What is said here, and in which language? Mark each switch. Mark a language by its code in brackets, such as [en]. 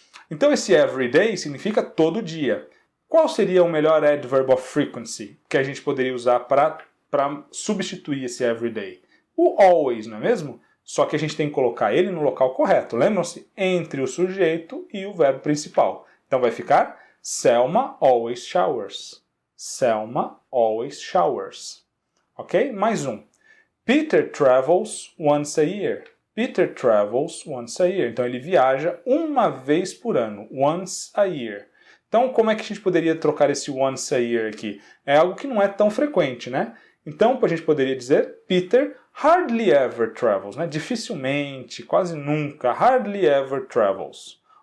[pt] Então, esse every day significa todo dia. Qual seria o melhor adverb of frequency que a gente poderia usar para substituir esse every day? O always, não é mesmo? Só que a gente tem que colocar ele no local correto. Lembram-se? Entre o sujeito e o verbo principal. Então, vai ficar [en] Selma always showers. Selma always showers. Ok? [pt] Mais um. [en] Peter travels once a year. Peter travels once a year. [pt] Então ele viaja uma vez por ano. Once a year. Então como é que a gente poderia trocar esse once a year aqui? É algo que não é tão frequente, né? Então a gente poderia dizer [en] Peter hardly ever travels. [pt] Né? Dificilmente, quase nunca. [en] Hardly ever travels.